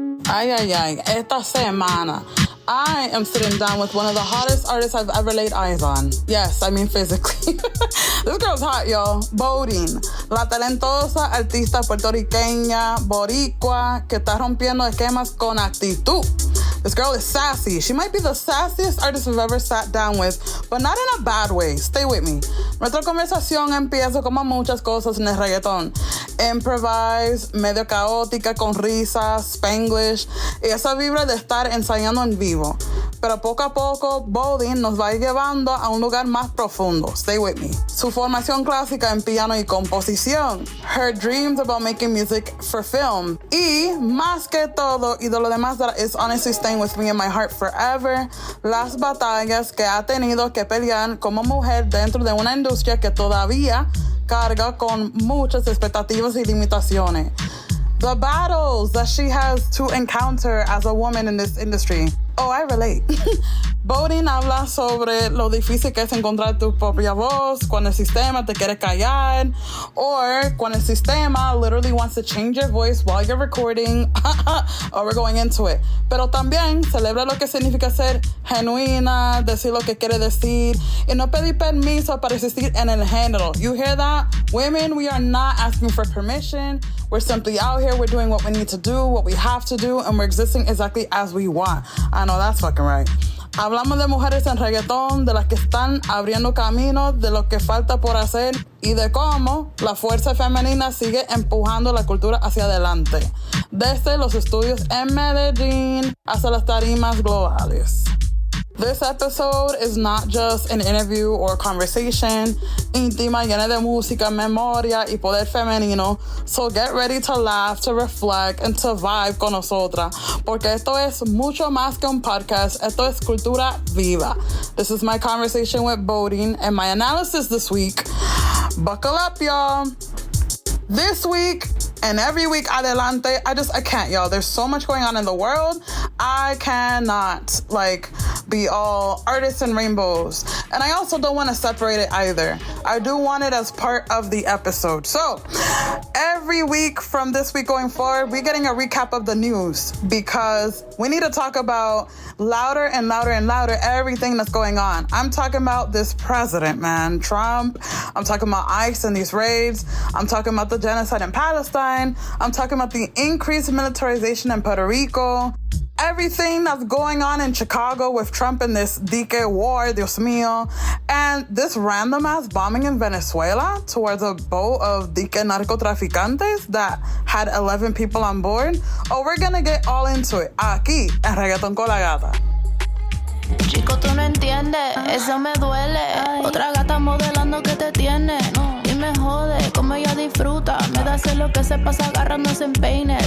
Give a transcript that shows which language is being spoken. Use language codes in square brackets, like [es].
[es] Esta semana, [en] I am sitting down with one of the hottest artists I've ever laid eyes on. Yes, I mean physically. This girl's hot, y'all. [es] Bodine, la talentosa artista puertorriqueña, boricua, que está rompiendo esquemas con actitud. [en] This girl is sassy. She might be the sassiest artist we've ever sat down with, but not in a bad way. Stay with me. [es] Nuestra conversación empieza como muchas cosas en el reggaetón. Improvise, medio caótica, con risas, spanglish, y esa vibra de estar ensayando en vivo. Pero poco a poco, Bodine nos va llevando a un lugar más profundo. [en] Stay with me. [es] Su formación clásica en piano y composición. [en] Her dreams about making music for film. [es] Y, más que todo, y de lo demás [en] that is honestly staying with me in my heart forever, [es] las batallas que ha tenido que pelear como mujer dentro de una industria que todavía carga con muchas expectativas y limitaciones. [en] The battles that she has to encounter as a woman in this industry. Oh, I relate. [es] Bodine habla sobre lo difícil que es encontrar tu propia voz cuando el sistema te quiere callar, or cuando el sistema [en] literally wants to change your voice while you're recording. Oh, we're going into it. [es] Pero también celebra lo que significa ser genuina, decir lo que quiere decir, y no pedir permiso para existir en el género. [en] You hear that? Women, we are not asking for permission. We're simply out here, we're doing what we need to do, what we have to do, and we're existing exactly as we want. I know that's fucking right. [es] Hablamos de mujeres en reggaetón, de las que están abriendo caminos, de lo que falta por hacer y de cómo la fuerza femenina sigue empujando la cultura hacia adelante, desde los estudios en Medellín hasta las tarimas globales. [en] This episode is not just an interview or conversation, [es] íntima, llena de música, memoria y poder femenino. [en] So get ready to laugh, to reflect, and to vibe [es] con nosotras, porque esto es mucho más que un podcast. Esto es cultura viva. [en] This is my conversation with Bodine and my analysis this week. Buckle up, y'all. This week and every week adelante, I can't, y'all. There's so much going on in the world. I cannot, be all artists and rainbows. And I also don't want to separate it either. I do want it as part of the episode. So, every week from this week going forward, we're getting a recap of the news because we need to talk about louder and louder and louder everything that's going on. I'm talking about this president, man, Trump. I'm talking about ICE and these raids. I'm talking about the genocide in Palestine. I'm talking about the increased militarization in Puerto Rico. Everything that's going on in Chicago with Trump and this dique war, [es] Dios mío, [en] and this random-ass bombing in Venezuela towards a boat of [es] dique narcotraficantes [en] that had 11 people on board. Oh, we're gonna get all into it [es] aquí en [en] Reggaeton con la Gata. [es] Chico, tú no entiendes, eso me duele. Otra gata modelando que te tiene. Y me jode, como ella disfruta. Me da hacer lo que se pasa agarrándose en peine.